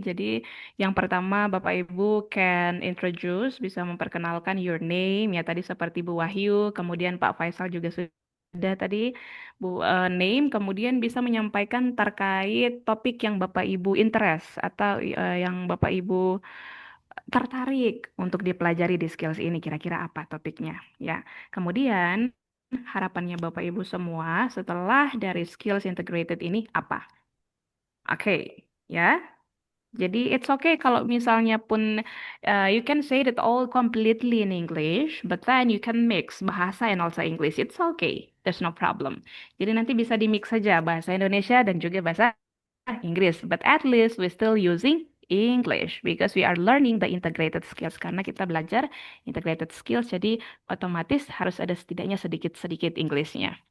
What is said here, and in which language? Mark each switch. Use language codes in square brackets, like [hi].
[id] Jadi yang pertama Bapak Ibu [en] can introduce, [id] bisa memperkenalkan [en] your name [id] ya tadi seperti Bu Wahyu, kemudian Pak Faisal juga sudah tadi Bu name, kemudian bisa menyampaikan terkait topik yang Bapak Ibu interest atau yang Bapak Ibu tertarik untuk dipelajari di skills ini kira-kira apa topiknya ya. Kemudian harapannya Bapak Ibu semua setelah dari skills integrated ini apa? Oke, ya. [en] Jadi it's okay [id] kalau misalnya pun [en] you can say that all completely in English, but then you can mix bahasa and also English. It's okay. There's no problem. [id] Jadi nanti bisa di-mix saja bahasa Indonesia dan juga bahasa Inggris. [en] But at least we still using English because we are learning the integrated skills. [id] Karena kita belajar integrated skills, jadi otomatis harus ada setidaknya sedikit-sedikit Inggrisnya.